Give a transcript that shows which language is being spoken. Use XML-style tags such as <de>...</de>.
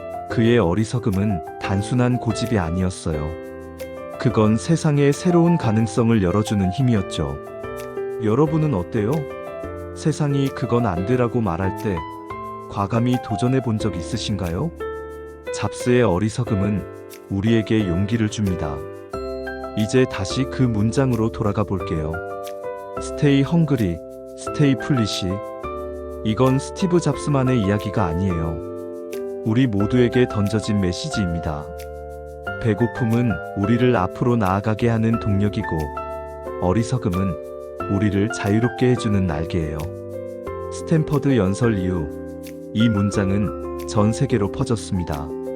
<ko>그의 어리석음은 단순한 고집이 아니었어요. 그건 세상에 새로운 가능성을 열어주는 힘이었죠. 여러분은 어때요? 세상이 그건 안 되라고 말할 때 과감히 도전해 본 적 있으신가요? 잡스의 어리석음은 우리에게 용기를 줍니다. 이제 다시 그 문장으로 돌아가 볼게요.</ko> <en>Stay hungry, stay foolish.</en> <ko>이건 스티브 잡스만의 이야기가 아니에요. 우리 모두에게 던져진 메시지입니다. 배고픔은 우리를 앞으로 나아가게 하는 동력이고 어리석음은 우리를 자유롭게 해주는 날개예요. 스탠퍼드 연설 이후 이 문장은 전 세계로 퍼졌습니다.</ko>